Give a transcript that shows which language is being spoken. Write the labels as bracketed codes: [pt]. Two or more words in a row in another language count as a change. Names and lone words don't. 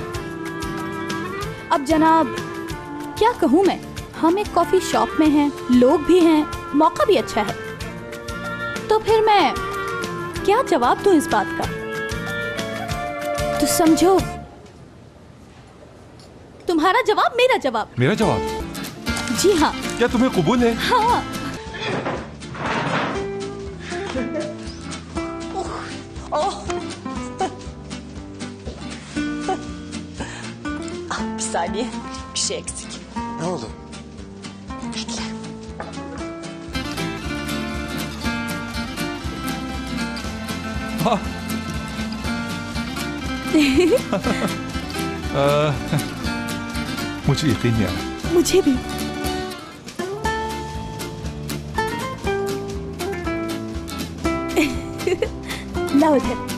[hi] अब जनाब क्या कहूँ मैं, हम एक [en] coffee shop [hi] में हैं, लोग भी हैं, मौका भी अच्छा है, तो फिर मैं क्या जवाब दूं इस बात का? तो समझो, तुम्हारा जवाब मेरा जवाब। मेरा जवाब? जी हाँ। क्या तुम्हें कबूल है? हाँ। [tr] Bir saniye, bir şey eksik. Ne oldu? Bekle. [hi] मुझे यकीन नहीं आ रहा। मुझे भी। ना उधर।